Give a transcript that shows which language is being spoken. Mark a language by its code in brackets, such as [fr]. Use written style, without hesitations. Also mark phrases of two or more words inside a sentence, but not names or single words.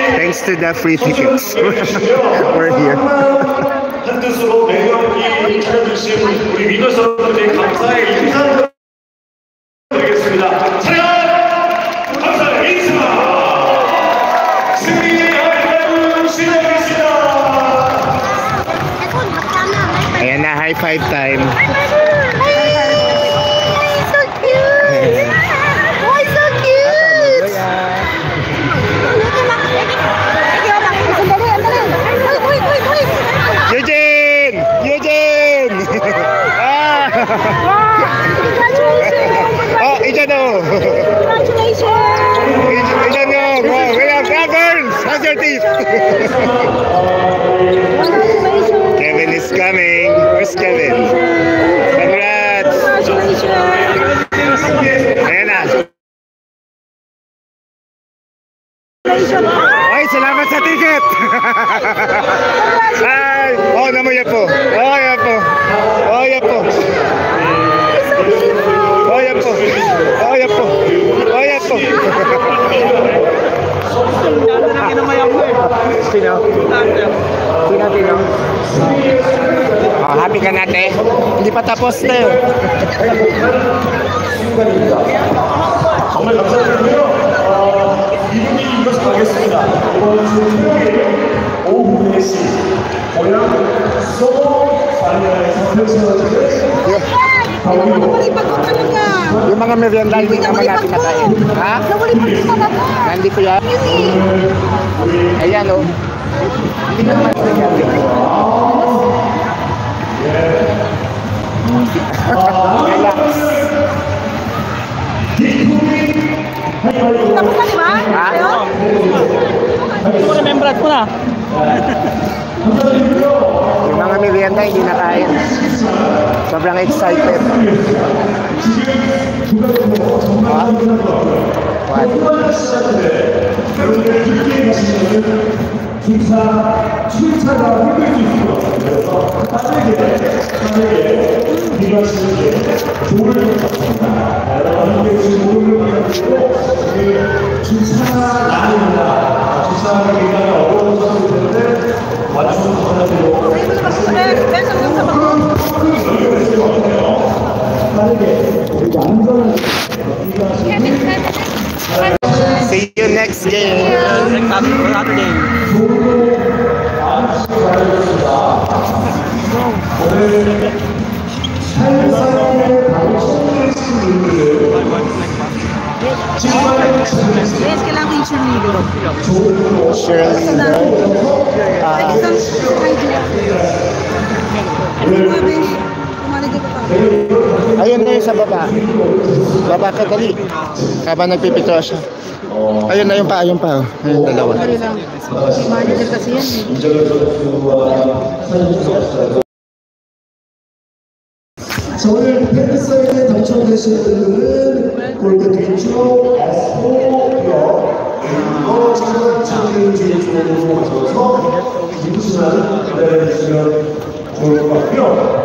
[en] Thanks to the free tickets, we're here. [ko] 한 뜻으로 매년 이 차려주신 우리 위너스분들께 감사의 인사 드리겠습니다. 차렷! 감사의 인사! 승리의 하이파이브 시작하겠습니다. [tl] Ayan na, [en] high five time. So cute! Why so cute? Eugene! Eugene! Ah! Oh, Ijano! Congratulations! Ijano! Wow, we have girls! How's your teeth? Congratulations! Kevin is coming. Where's Kevin? Congrats! Congratulations! [tl] Ayan na. [en] Congratulations! [tl] Ay, salamat sa ticket! Ay! Oh, namuya po. Oh, yan po. Oh, yan po. Oh, yan po. Oh, yan po. Oh, yan po. Sino? Sino? Oh, happy ka natin? Hindi pa tapos na yun. [ko] 정말 감사드리고요. 이분이 이것을 하겠습니다. 이번 주 오후 4시 고향 소모 사리아에서 펼쳐지는 [tl] Yung mga merienda hindi naman natin nakain. Ha? Nandito yan? Ayan o. Hindi naman natin. Relax. Tapos na, di ba? Ha? Remembrance ko na. Yung mga merienda hindi nakain. Sobrang excited. Ha? [en] What? [ko] 출차가 힘들 수 있고요. 그래서 빠르게 비교하시는 게 좋을 것 같습니다. 여러분께 지금 오늘 가지고 주차가 나옵니다. 주차가 굉장히 어려운 점이 되는데 와주셔서 감사드리고 빠르게 우리 안전을 비교하시는 [en] See you next game. Saturday. Yes, [tl] kailangan ko yung cheerleader. Cheerleader. Ayun na yun sa baba. Baba ka dali. Habang nagpipito siya. Ayun na yung pa, ayun pa. Ayun dalawa. Manager kasi yan eh. [ko] 자, 오늘 팬사인에 당첨되신 분들은 골드 뒤쪽 S4역 그리고 청소년 뒤쪽으로 가셔서 기부시만 기다려주시면 좋을 것 같고요.